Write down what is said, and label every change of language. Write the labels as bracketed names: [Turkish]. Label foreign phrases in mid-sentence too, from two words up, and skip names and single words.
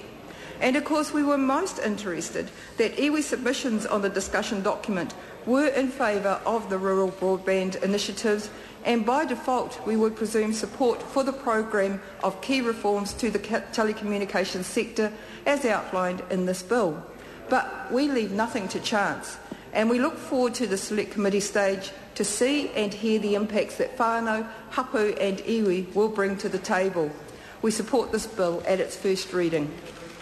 [English] And of course we were most interested that iwi submissions on the discussion document were in favour of the rural broadband initiatives, and by default we would presume support for the programme of key reforms to the telecommunications sector as outlined in this bill. But we leave nothing to chance, and we look forward to the Select Committee stage to see and hear the impacts that whānau, hapu and iwi will bring to the table. We support this bill at its first reading.